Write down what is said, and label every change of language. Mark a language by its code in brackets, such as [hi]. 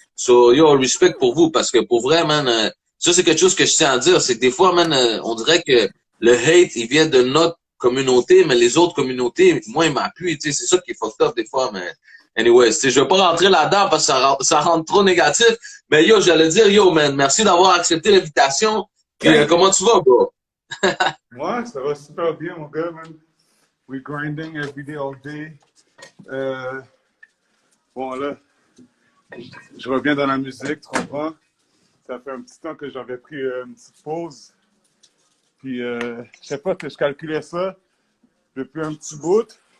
[fr] So, yo, respect pour vous, parce que pour vrai, man, ça, c'est quelque chose que je tiens à dire, c'est que des fois, man, on dirait que le hate, il vient de notre communauté, mais les autres communautés, moi, ils m'appuient, tu sais, c'est ça qui est fucked up des fois, mais anyways, tu sais, je vais pas rentrer là-dedans parce que ça rentre trop négatif, mais yo, j'allais dire, yo, man, merci d'avoir accepté l'invitation, puis comment tu vas, bro? Ouais, ça va super bien, mon gars, man. [en] We grinding every day, all day. [fr] Bon, là, je reviens dans la musique, tu comprends? Ça fait un petit temps que j'avais pris une petite pause. Puis, je sais pas, que je calculais ça depuis un petit bout.